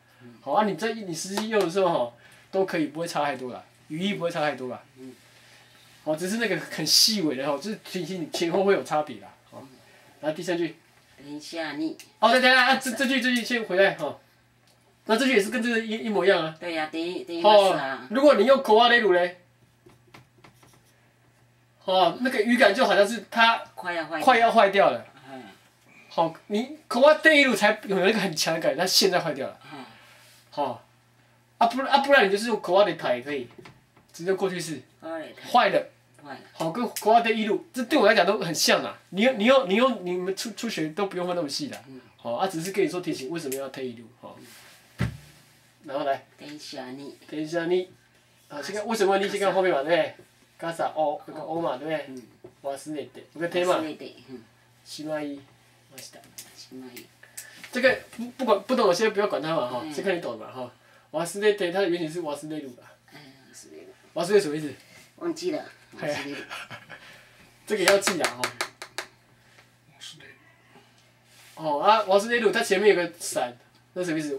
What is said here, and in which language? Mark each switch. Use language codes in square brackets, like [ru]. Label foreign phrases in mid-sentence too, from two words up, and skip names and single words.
[zh] 好啊，你实际用的时候都可以，不会差太多啦，语义不会差太多啦。只是那个很细微的就是提醒你前后会有差别啦。然后第3句。等一下你。等一下这句先回来那这句也是跟这个一模一样啊。对呀，等一个是啊。如果你用こわれる嘞，那个语感就好像是它快要坏掉了。好，你こわれる才有那个很强的感觉，它现在坏掉了。不然你就是用こわれた也可以，只是过去式。坏了。好，跟こわれる，这对我来讲都很像啦。你们初学都不用分那么细的。只是跟你说提醒为什么要ている。然后来。等一下你。先看为什么你先看后面嘛，对不对？ガサオ有个お嘛，对不对？忘れて有个て嘛。しまいました。这个不懂的先不要管它嘛先看你懂的嘛忘れて它的原型是忘れる吧？忘れる什么意思？忘记了。这个也要记啊忘れる它前面有个闪，那什么意思？